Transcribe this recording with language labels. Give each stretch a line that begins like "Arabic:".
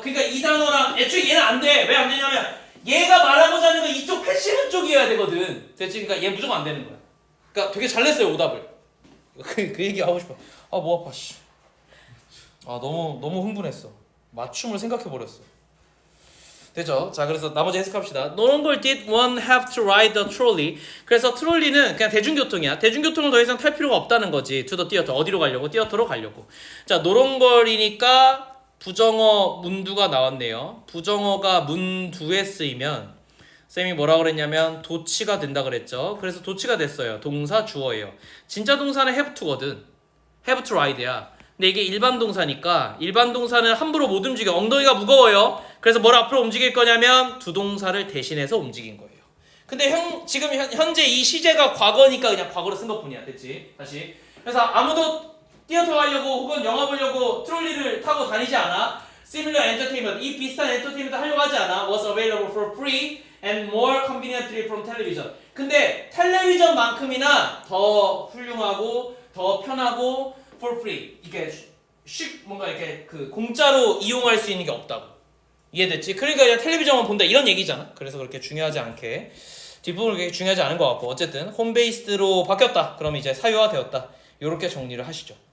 Korean: 그러니까 이 단어랑 애초에 얘는 안 돼. 왜 안 되냐면 얘가 말하고자 하는 건 이쪽 패시브 쪽이어야 되거든. 됐지? 그러니까 얘 무조건 안 되는 거야. 그러니까 되게 잘 냈어요, 오답을. 그 얘기 하고 싶어. 목 아파. 씨. 너무 흥분했어. 맞춤을 생각해 버렸어. 되죠? 자, 그래서 나머지 해석합시다.
English: No longer did one have to ride the trolley.
Korean: 그래서 트롤리는 그냥 대중교통이야. 대중교통을 더 이상 탈 필요가 없다는 거지.
English: To the theater.
Korean: 어디로 가려고? 티어터로 가려고. 자, 노롱거리니까 부정어 문두가 나왔네요. 부정어가 문두에 쓰이면 쌤이 뭐라 그랬냐면 도치가 된다 그랬죠. 그래서 도치가 됐어요. 동사 주어예요. 진짜 동사는 have to거든. have to ride야. 근데 이게 일반 동사니까 일반 동사는 함부로 못 움직여. 엉덩이가 무거워요. 그래서 뭘 앞으로 움직일 거냐면 두 동사를 대신해서 움직인 거예요. 근데 지금 현재 이 시제가 과거니까 그냥 과거로 쓴 것뿐이야. 됐지? 다시. 그래서 아무도 뛰어터 가려고 혹은 영화 보려고 트롤리를 타고 다니지 않아.
English: Similar entertainment,
Korean: 이 비슷한 엔터테인먼트 하려고 하지 않아.
English: Was available for free and more conveniently from television.
Korean: 근데 텔레비전만큼이나 더 훌륭하고 더 편하고
English: for free.
Korean: 이게 뭔가 이렇게 그 공짜로 이용할 수 있는 게 없다고. 이해됐지? 그러니까 그냥 텔레비전만 본다 이런 얘기잖아. 그래서 그렇게 중요하지 않게 뒷부분은 그렇게 중요하지 않은 것 같고 어쨌든 홈베이스로 바뀌었다. 그럼 이제 사유화되었다. 이렇게 정리를 하시죠.